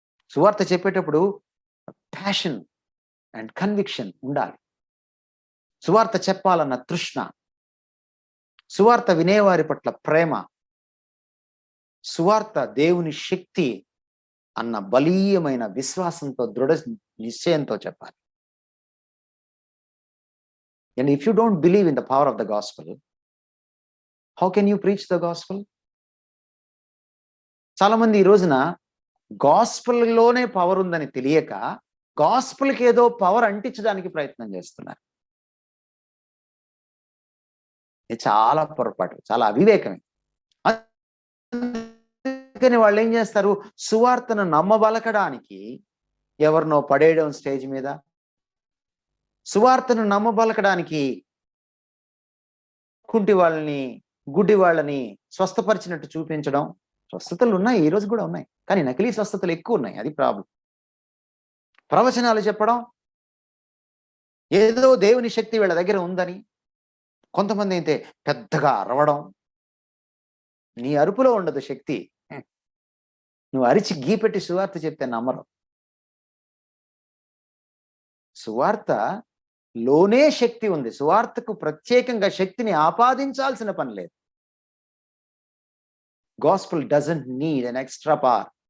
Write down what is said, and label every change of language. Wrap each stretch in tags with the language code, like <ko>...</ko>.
<te>సువార్త చెప్పేటప్పుడు</te> <en>passion and conviction</en> <te>ఉండాలి. సువార్త చెప్పాలన్న తృష్ణ, సువార్త వినేవారి పట్ల ప్రేమ, సువార్త దేవుని శక్తి అన్న బలీయమైన విశ్వాసంతో, దృఢ నిశ్చయంతో చెప్పాలి.</te> <en>And if you don't believe in the power of the gospel, how can you preach the gospel?</en> <te>చాలా మంది ఈ రోజున గాస్పల్లోనే పవర్ ఉందని తెలియక గాస్పల్కి ఏదో పవర్ అంటించడానికి ప్రయత్నం చేస్తున్నారు. ఇది చాలా పొరపాటు, చాలా అవివేకమే. అందుకని వాళ్ళు ఏం చేస్తారు, సువార్తను నమ్మబలకడానికి ఎవరినో పడేయడం స్టేజ్ మీద, సువార్తను నమ్మబలకడానికి కుంటి వాళ్ళని, గుడ్డి వాళ్ళని స్వస్థపరిచినట్టు చూపించడం. స్వస్థతలు ఉన్నాయి, ఈ రోజు కూడా ఉన్నాయి, కానీ నకిలీ స్వస్థతలు ఎక్కువ ఉన్నాయి. అది ప్రాబ్లం. ప్రవచనాలు చెప్పడం, ఏదో దేవుని శక్తి వీళ్ళ దగ్గర ఉందని. కొంతమంది అయితే పెద్దగా అరవడం. నీ అరుపులో ఉండదు శక్తి. నువ్వు అరిచి గీపెట్టి సువార్త చెప్తే నమ్మరు. సువార్తలోనే శక్తి ఉంది. సువార్తకు ప్రత్యేకంగా శక్తిని ఆపాదించాల్సిన పని లేదు.</te> <en>Gospel doesn't need an extra power.</en>